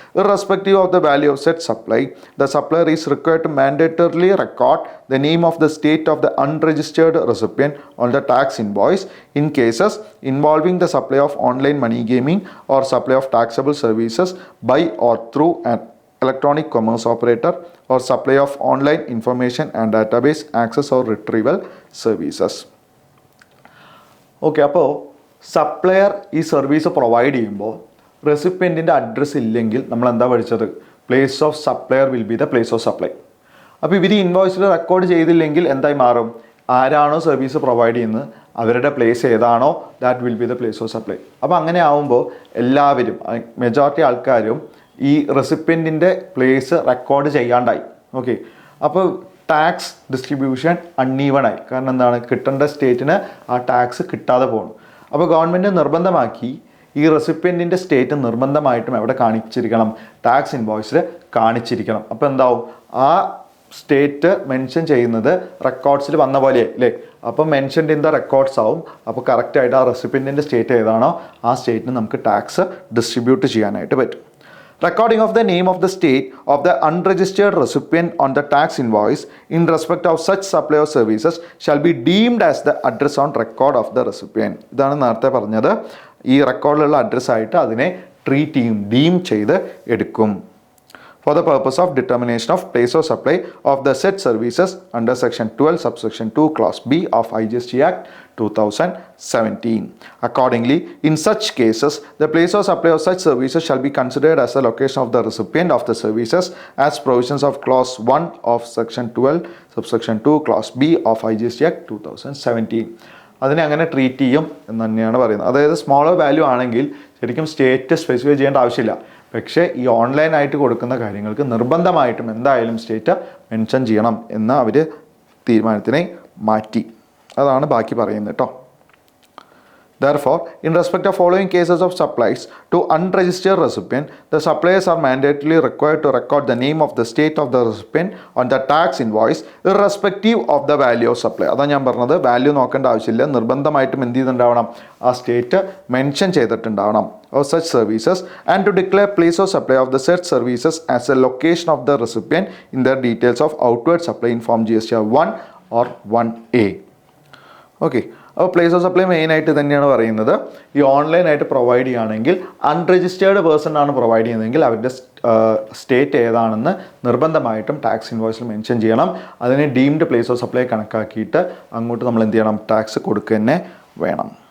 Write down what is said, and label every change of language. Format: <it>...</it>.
<en>irrespective of the value of said supply, the supplier is required to mandatorily record the name of the state of the unregistered recipient on the tax invoice in cases involving the supply of online money gaming or supply of taxable services by or through an electronic commerce operator or supply of online information and database access or retrieval services.</en> <ml>Okay, അപ്പോൾ supplier ഈ service provide ചെയ്യുമ്പോൾ റെസിപ്പിയൻറ്റിൻ്റെ address ഇല്ലെങ്കിൽ നമ്മൾ എന്താ പഠിച്ചത്,</ml> <en>Place of supplier will be the place of supply.</en> <ml>അപ്പോൾ ഇവർ ഇൻവോയ്സിൽ record ചെയ്തില്ലെങ്കിൽ എന്തായി മാറും, ആരാണോ സർവീസ് പ്രൊവൈഡ് ചെയ്യുന്നത് അവരുടെ പ്ലേസ് ഏതാണോ</ml> <en>That will be the place of supply.</en> <ml>അപ്പോൾ അങ്ങനെ ആവുമ്പോൾ എല്ലാവരും, മെജോറിറ്റി ആൾക്കാരും ഈ റെസിപ്പിയൻറ്റിൻ്റെ പ്ലേസ് റെക്കോർഡ് ചെയ്യാണ്ടായി. ഓക്കെ, അപ്പോൾ ടാക്സ് ഡിസ്ട്രിബ്യൂഷൻ അൺഈവൺ ആയി. കാരണം എന്താണ്, കിട്ടേണ്ട സ്റ്റേറ്റിന് ആ ടാക്സ് കിട്ടാതെ പോകണം. അപ്പോൾ ഗവൺമെൻറ് നിർബന്ധമാക്കി ഈ റെസിപ്പിയൻറ്റിൻ്റെ സ്റ്റേറ്റ് നിർബന്ധമായിട്ടും എവിടെ കാണിച്ചിരിക്കണം, ടാക്സ് ഇൻവോയ്സിൽ കാണിച്ചിരിക്കണം. അപ്പോൾ എന്താവും, ആ സ്റ്റേറ്റ് മെൻഷൻ ചെയ്യുന്നത് റെക്കോർഡ്സിൽ വന്ന പോലെ അല്ലേ. അപ്പോൾ</ml> <en>mentioned in the records</en> <ml>ആവും. അപ്പോൾ കറക്റ്റായിട്ട് ആ റെസിപ്പിയൻറ്റിൻ്റെ സ്റ്റേറ്റ് ഏതാണോ ആ സ്റ്റേറ്റിന് നമുക്ക് ടാക്സ് ഡിസ്ട്രിബ്യൂട്ട് ചെയ്യാനായിട്ട് പറ്റും.</ml> <en>Recording of the name of the state of the unregistered recipient on the tax invoice in respect of such supply of services shall be deemed as the address on record of the recipient.</en> <ml>ഇതാണ് നേരത്തെ പറഞ്ഞത്, ഈ റെക്കോർഡിലുള്ള അഡ്രസ്സായിട്ട് അതിനെ treat ചെയ്യും, deem ചെയ്ത് എടുക്കും.</ml> <en>For the purpose of determination of place of supply of the said services under section 12 subsection 2 clause B of IGST Act 2017. Accordingly, in such cases, the place of supply of such services shall be considered as the location of the recipient of the services as provisions of clause 1 of section 12 subsection 2 clause B of IGST Act 2017.</en> <ml>അതിനെ അങ്ങനെ treat ചെയ്യും എന്ന് തന്നെയാണ് പറയുന്നത്. അതായത് smaller value ആണെങ്കിൽ ശരിക്കും state specify ചെയ്യേണ്ട ആവശ്യമില്ല. പക്ഷേ ഈ ഓൺലൈനായിട്ട് കൊടുക്കുന്ന കാര്യങ്ങൾക്ക് നിർബന്ധമായിട്ടും എന്തായാലും സ്റ്റേറ്റ് മെൻഷൻ ചെയ്യണം എന്ന അവർ തീരുമാനത്തിനെ മാറ്റി. അതാണ് ബാക്കി പറയുന്നത് കേട്ടോ.</ml> <en>Therefore, in respect of following cases of supplies to unregistered recipient, the suppliers are mandatorily required to record the name of the state of the recipient on the tax invoice irrespective of the value of supply.</en> <ml>അതാണ് ഞാൻ പറഞ്ഞത്, value നോക്കേണ്ട ആവശ്യമില്ല, നിർബന്ധമായിട്ടും എന്ത് ചെയ്തിട്ടുണ്ടാവണം, ആ state mention ചെയ്തിട്ടുണ്ടാവണം</ml> <en>of such services and to declare place of supply of the said services as a location of the recipient in their details of outward supply in form GSTR 1 or 1A.</en> <ml>Okay, അപ്പോൾ place of supply മെയിനായിട്ട് തന്നെയാണ് പറയുന്നത്. ഈ ഓൺലൈനായിട്ട് provide ചെയ്യുകയാണെങ്കിൽ unregistered person ആണ് provide ചെയ്യുന്നതെങ്കിൽ അവരുടെ സ്റ്റേറ്റ് ഏതാണെന്ന് നിർബന്ധമായിട്ടും ടാക്സ് ഇൻവോയ്സിൽ മെൻഷൻ ചെയ്യണം. അതിനെ ഡീംഡ് പ്ലേസ് ഓഫ് സപ്ലൈ കണക്കാക്കിയിട്ട് അങ്ങോട്ട് നമ്മൾ എന്ത് ചെയ്യണം, ടാക്സ് കൊടുക്കുക തന്നെ വേണം.</ml>